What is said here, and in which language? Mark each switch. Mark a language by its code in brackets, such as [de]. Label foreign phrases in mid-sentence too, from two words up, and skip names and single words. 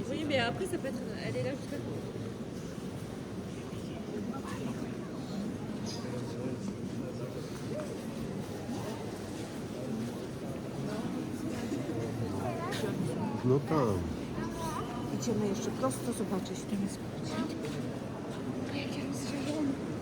[fr] mais après, ça peut être. Elle est là jusqu'à. [pl] No tam. Idziemy jeszcze prosto zobaczyć. Tam jest jakie rozszerzone.